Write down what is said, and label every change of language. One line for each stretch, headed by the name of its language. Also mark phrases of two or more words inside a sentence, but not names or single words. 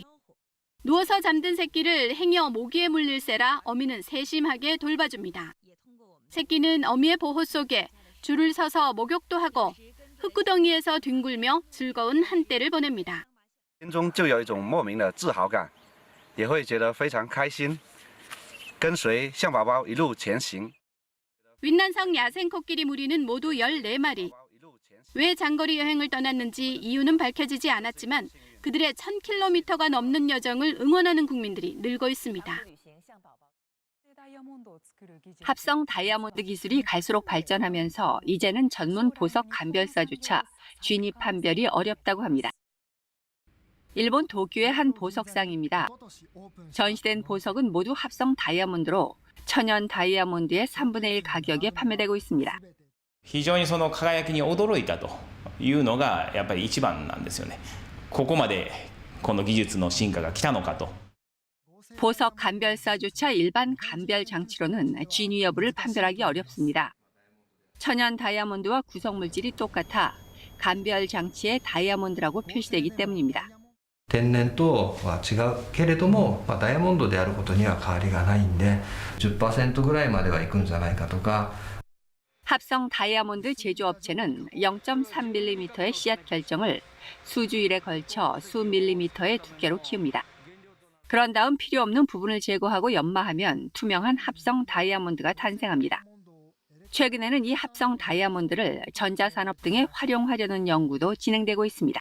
Korean: 누워서 잠든 새끼를 행여 모기에 물릴세라 어미는 세심하게 돌봐줍니다. 새끼는 어미의 보호 속에 줄을 서서 목욕도 하고 흙구덩이에서 뒹굴며 즐거운 한때를 보냅니다.
Chinese: 心中就有一种莫名的自豪感，也会觉得非常开心。跟随象宝宝一路前行。
Korean: 윈난성 야생 코끼리 무리는 모두 14마리. 왜 장거리 여행을 떠났는지 이유는 밝혀지지 않았지만 그들의 1000km가 넘는 여정을 응원하는 국민들이 늘고 있습니다. 합성 다이아몬드 기술이 갈수록 발전하면서 이제는 전문 보석 감별사조차 진입 판별이 어렵다고 합니다. 일본 도쿄의 한 보석상입니다. 전시된 보석은 모두 합성 다이아몬드로 천연 다이아몬드의 3분의 1 가격에 판매되고 있습니다.
Japanese: 非常にその輝きに驚いたというのがやっぱり一番なんですよね。ここまでこの技術の進化が来たのかと。
Korean: 보석 감별사조차 일반 감별 장치로는 진위 여부를 판별하기 어렵습니다. 천연 다이아몬드와 구성 물질이 똑같아 감별 장치에 다이아몬드라고 표시되기 때문입니다.
Japanese: 天然とは違うけれども、ダイヤモンドであることには変わりがないんで、10% ぐらいまではいくんじゃないかとか。
Korean: 합성 다이아몬드 제조업체는 0.3mm의 씨앗 결정을 수주일에 걸쳐 수밀리미터의 두께로 키웁니다. 그런 다음 필요 없는 부분을 제거하고 연마하면 투명한 합성 다이아몬드가 탄생합니다. 최근에는 이 합성 다이아몬드를 전자산업 등에 활용하려는 연구도 진행되고 있습니다.